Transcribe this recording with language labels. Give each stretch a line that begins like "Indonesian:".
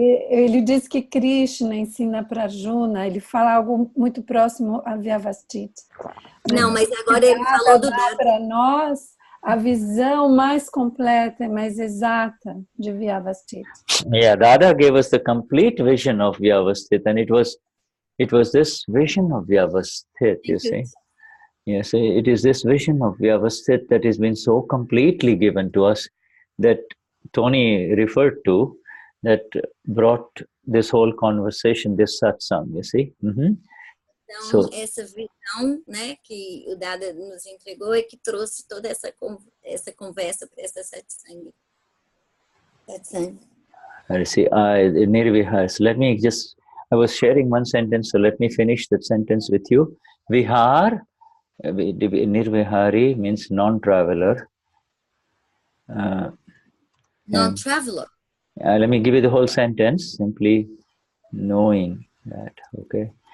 Portuguese: Ele diz que Krishna ensina para Arjuna, ele fala algo muito próximo a Vyavastita. Não, mas agora ele falou do Dada. Para nós, a visão mais completa e mais exata de Vyavastita.
English: Yeah, Dada gave us the complete vision of Vyavastita, and it was this vision of Vyavastita, you see. Yes, it is this vision of Vyavastita that has been so completely given to us that Tony referred to, that brought this whole conversation, this satsang, you see.
Portuguese: Então, essa visão, né, que o Dada nos entregou é que trouxe toda essa conversa para essa satsang.
English: See, Nirvihar. Let me just, I was sharing one sentence, so let me finish that sentence with you. Vihar, Nirvihari means non-traveler. Non-traveler. Let me give you the whole sentence, simply knowing that, okay?